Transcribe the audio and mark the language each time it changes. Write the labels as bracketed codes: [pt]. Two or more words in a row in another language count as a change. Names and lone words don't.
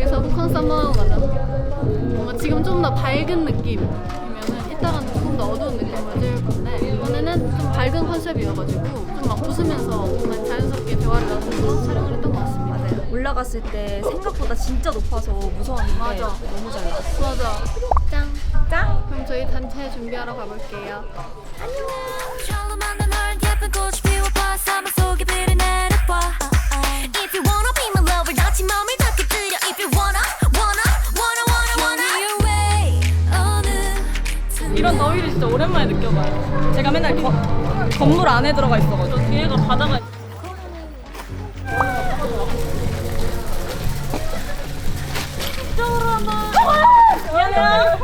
[ko] 여기서 호캉스 한번 하고 가자. 뭔가 지금 좀 더 밝은 느낌이면은 이따가는 조금 더 어두운 느낌으로 찍을 건데 이번에는 좀 밝은 컨셉이어가지고 좀 막 웃으면서 정말 자연스럽게 대화를 나누면서 촬영을 했던 것 같습니다. 맞아요. 올라갔을 때 생각보다 진짜 높아서 무서웠는데 맞아. 너무 잘 나왔어요. 맞아. 짱. 짠! 그럼 저희 단체 준비하러 가볼게요. 절로 만난 널 예쁜 꽃이 피워봐 사막 속에 비를 내려봐 [en] If you wanna be my lover [ko] 다치 맘을 닿게 들여 [en] If you wanna your way [ko] 어느 이런 더위를 진짜 오랜만에 느껴봐요. 제가 맨날 건물 안에 들어가 있어가지고 뒤에가 바다가 미안해요.